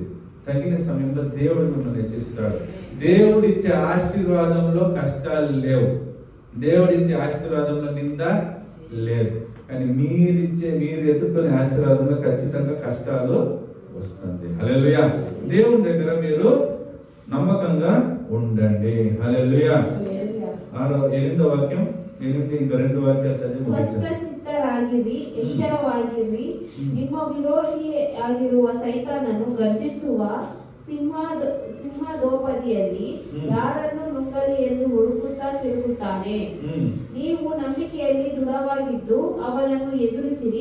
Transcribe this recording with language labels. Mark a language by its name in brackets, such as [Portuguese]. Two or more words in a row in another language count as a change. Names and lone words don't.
[Telugu] తగిన సమయంలో దేవుడు మిమ్మల్ని హెచ్చిస్తాడు. దేవుడిచ్చే ఆశీర్వాదంలో కష్టాలు లేవు, దేవుడిచ్చే ఆశీర్వాదంలో నింద లేదు. కానీ మీరు ఎత్తుకునే ఆశీర్వాదంలో ఖచ్చితంగా కష్టాలు వస్తుంది. హల్లెలూయా. దేవుని దగ్గర మీరు నమ్మకంగా ఉండండి. హల్లెలూయా. 8వ వాక్యం, 8 ఇంకా 2 వాక్యాలు చదివి ముగిస్తాను. [Kannada] ಸ್ವಸ್ಥಚಿತ್ತರಾಗಿರಿ, ಎಚ್ಚರವಾಗಿರಿ. ನಿಮ್ಮ ವಿರೋಧಿಯಾಗಿರುವ ಸೈತಾನನು ಗರ್ಜಿಸುವ ಸಿಂಹದೋಪದಿಯಲ್ಲಿ ಯಾರನ್ನು ನುಂಗಲಿ ಎಂದು ಹುಡುಕುತ್ತಾ ತಿರುಗುತ್ತಾನೆ. ನೀವು ನಂಬಿಕೆಯಲ್ಲಿ ದೃಢವಾಗಿದ್ದು ಅವನನ್ನು ಎದುರಿಸಿರಿ.